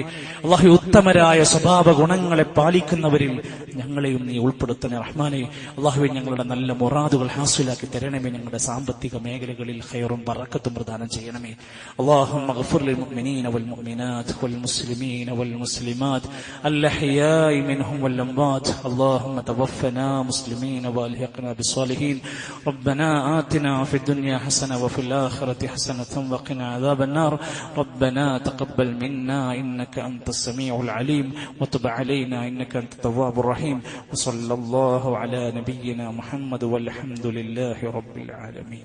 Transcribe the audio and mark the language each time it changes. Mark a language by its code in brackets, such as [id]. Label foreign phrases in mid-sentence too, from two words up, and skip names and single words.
[ml] അല്ലാഹു ഉത്തമരായ സ്വഭാവ ഗുണങ്ങളെ പാലിക്കുന്നവരിൽ ഞങ്ങളെയും നീ ഉൾപ്പെടുത്തണേ റഹ്മാനെ. അല്ലാഹുവേ ഞങ്ങളുടെ നല്ല മുറാദുകൾ ഹാസിലാക്കി തരണമേ. ഞങ്ങളുടെ സാമ്പത്തിക മേഖലകളിൽ ഖൈറും ബറക്കത്തും പ്രദാനം ചെയ്യണമേ. [ar] اللهم اغفر للمؤمنين والمؤمنات والمسلمين والمسلمات الأحياء منهم والأموات اللهم توفنا مسلمين والحقنا بالصالحين ربنا آتنا في الدنيا حسنة وفي الآخرة حسنة وقنا عذاب النار ربنا تقبل منا إنك أنت السميع العليم وتب علينا إنك أنت التواب الرحيم وصلى الله على نبينا محمد والحمد لله رب العالمين.